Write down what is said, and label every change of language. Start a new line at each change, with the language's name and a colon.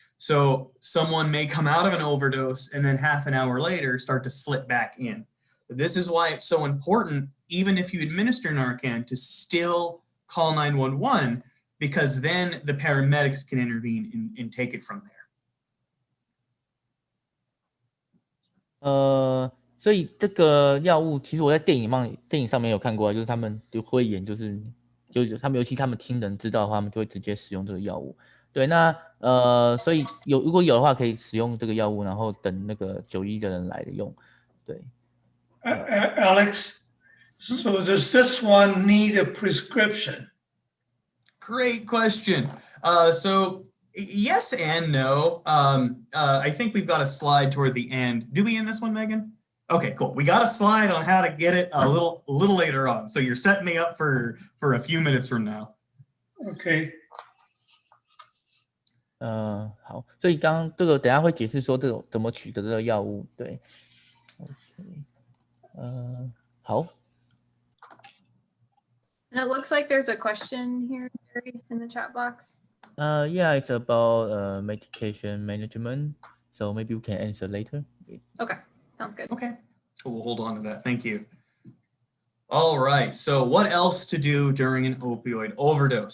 English: So someone may come out of an overdose and then half an hour later start to slip back in. This is why it's so important, even if you administer Narcan, to still call 911, because then the paramedics can intervene and take it from there.
Chinese: 所以这个药物，其实我在电影上面有看过，就是他们就会演，就是他们尤其他们亲人知道的话，他们就会直接使用这个药物。对，那所以如果有的话，可以使用这个药物，然后等那个911的人来用。对。
English: Alex, so does this one need a prescription? Great question. So yes and no. I think we've got a slide toward the end. Do we in this one, Megan? Okay, cool. We got a slide on how to get it a little later on. So you're setting me up for a few minutes from now. Okay.
Chinese: 好，所以刚刚这个等一下会解释说这种怎么取得这个药物，对 ，OK，好。
English: And it looks like there's a question here in the chat box. Yeah, it's about medication management. So maybe we can answer later. Okay, sounds good. Okay, so we'll hold on to that. Thank you. All right, so what else to do during an opioid overdose?